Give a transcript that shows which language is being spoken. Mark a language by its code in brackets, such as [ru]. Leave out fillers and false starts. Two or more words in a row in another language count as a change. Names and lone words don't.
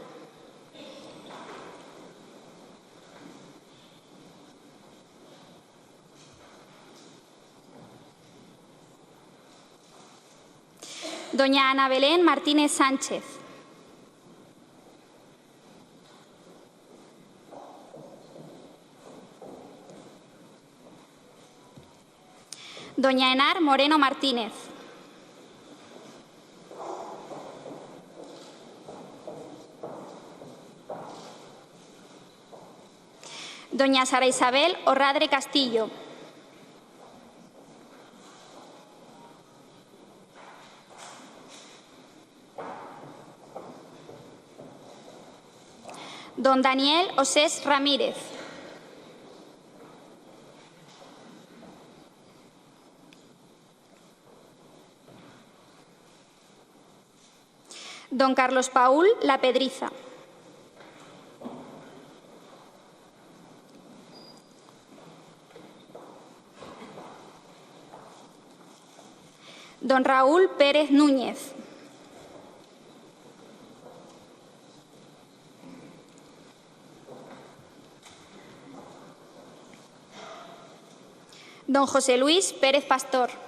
[es] Doña Ana Belén Martínez Sánchez. Doña Enar Moreno Martínez. Doña Sara Isabel Orradre Castillo. Don Daniel Osés Ramírez. Don Carlos Paúl La Pedriza. Don Raúl Pérez Núñez. Don José Luis Pérez Pastor.